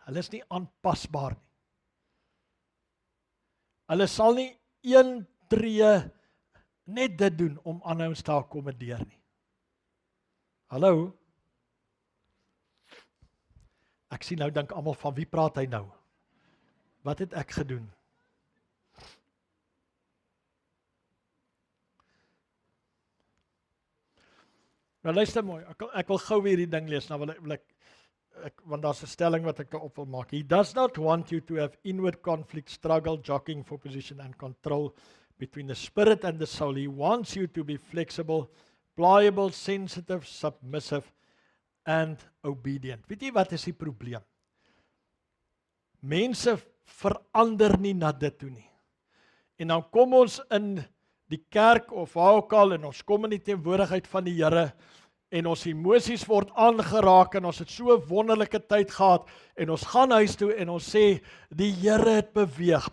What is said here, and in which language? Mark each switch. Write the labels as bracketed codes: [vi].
[af] Hulle is nie aanpasbaar nie. Hulle sal nie een tree net dit doen om aanhouds te akkommodeer nie. Hallo? Ek sien nou dink almal van wie praat hy nou? Wat het ek gedoen? Nou luister mooi, ek wil gou weer die ding lees, nou wil ek want daar's 'n stelling wat ek daarop wil maak. [en] He does not want you to have inward conflict, struggle, jockeying for position and control between the spirit and the soul. He wants you to be flexible, pliable, sensitive, submissive and obedient. [af] Weet jy wat is die probleem? Mense verander nie na dit toe nie. En dan kom ons in die kerk of waar ook al en ons kom in die teenwoordigheid van die Here en ons emosies word aangeraak en ons het so 'n wonderlike tyd gehad en ons gaan huis toe en ons sê die Here het beweeg.